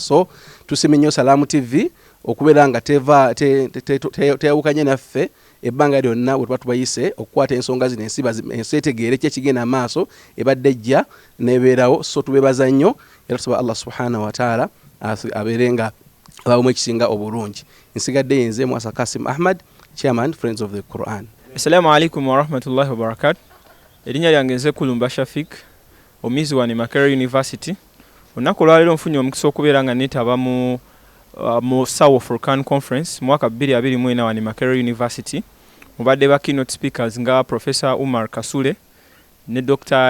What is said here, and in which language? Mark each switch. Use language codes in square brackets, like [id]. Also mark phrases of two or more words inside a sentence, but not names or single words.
[lg] So tusimye nnyo Salaamu TV okubeera nga teyawukanye naffe ebbanga lyonna bwe tuba tubayise okukwata ensonga zino ensi etegeere ki ekigenda maaso ebadde ejja nebeerawo. So tubeebaza nnyo era tusaba [ar] الله سبحانه وتعالى [lg] abeere nga abamu ekisinga obulungi. Nsigadde yenze Mwasa Kasim Ahmad, Chairman Friends of the Quran. [ar] السلام عليكم ورحمة الله وبركاته. [lg] Erinnya lyange nze Kulumba Shafik, omuyizi wa Makerere University. Olunaku olwaleero nfunye omukisa okubeera nga neetaba mu MSAU Froqan Conference mwaka 2024 wa Makerere University. Mubadde ba [en] keynote speakers [lg] nga Professor Umar Kasule ne Dr.